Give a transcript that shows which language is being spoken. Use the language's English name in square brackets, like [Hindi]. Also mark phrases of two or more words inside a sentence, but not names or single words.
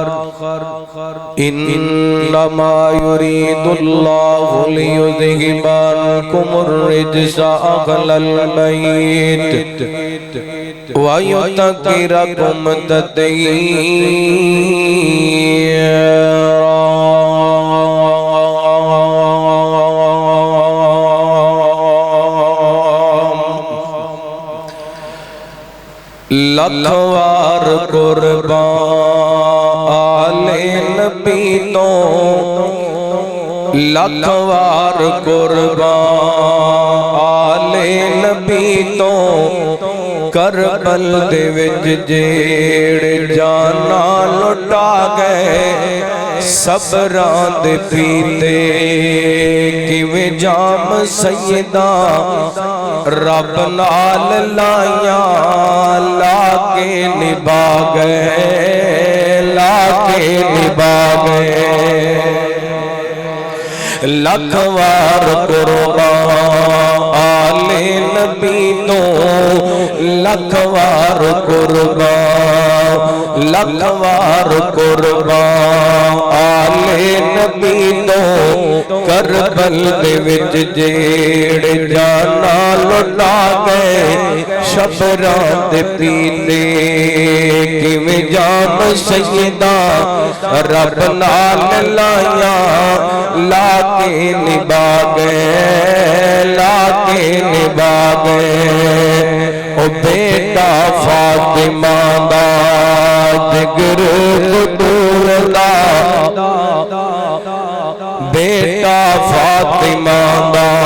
[Arabic] إنما يريد الله ليذهب عنكم الرجس أهل البيت ويطهركم تطهيرا [Punjabi] لکھوار قربان آل نبی تو لکھوار قربان آل نبی تو کربل دے وچ جیڑ جانا لٹا گئے صبران دے پیتے کیویں جام سیدہ رب نال لائیاں لاکے نبا گئے لاکے نبا گئے لکھوار قربان آل نبی تو لکھوار قربان لکھوار قربان آل نبی تو کربل دے وچ جیڑ جانا لٹا گئے شبران دے پیتے کیویں جام سیدہ رب نال لائیاں لاکے نبا گئے لاکے نبا گئے او بیٹا فاطمہ دا جگر بدور دا بیٹا فاطمہ دا